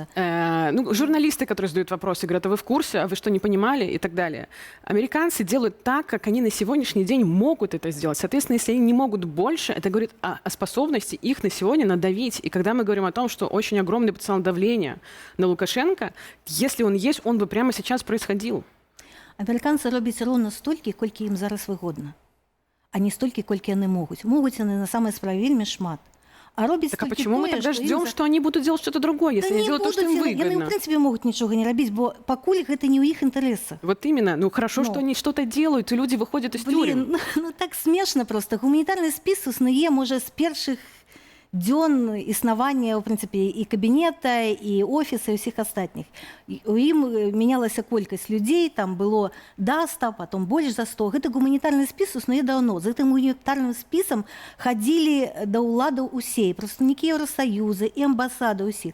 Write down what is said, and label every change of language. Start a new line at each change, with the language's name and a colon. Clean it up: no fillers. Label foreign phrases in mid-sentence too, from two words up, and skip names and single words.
Russian: Журналисты, которые задают вопросы, говорят, а вы в курсе, а вы что, не понимали, и так далее. Американцы делают так, как они на сегодняшний день могут это сделать. Соответственно, если они не могут больше, это говорит о способности их на сегодня надавить. И когда мы говорим о том, что очень огромный потенциал давления на Лукашенко, если он есть, он бы прямо сейчас происходил.
Belarusian: Амерыканцы робяць роўна столькі, колькі ім зараз выгодна, а не столькі, колькі яны могуць. Могуць яны на самай справе вельмі шмат. А робіць
Russian: Так а
Belarusian: толькі
Russian: почему мы
Belarusian: тое,
Russian: тогда
Belarusian: што ім
Russian: ждем, что они будут делать что-то другое, если они делают то, что им
Belarusian: яны, в
Russian: выгодно?
Belarusian: прынцыпе, могуць нічога не рабіць, бо пакуль гэта не ў іх інтарэсах.
Russian: Вот именно. Ну хорошо, Ну. что они что-то делают, и люди выходят из тюрем. Блин, ну так смешна просто.
Belarusian: Гуманітарны спіс існуе, можа, з першых дзён існавання, ў прынцыпе, і кабінета, і офіса, і ўсіх астатніх. У ім мянялася колькасць людзей, там было да 100, потом больш за 100. Гэты гуманітарны спіс існуе даўно. З гэтым гуманітарным спісам хадзілі да ўладаў усе, і прадстаўнікі Еўрасаюза, і амбасады ўсіх.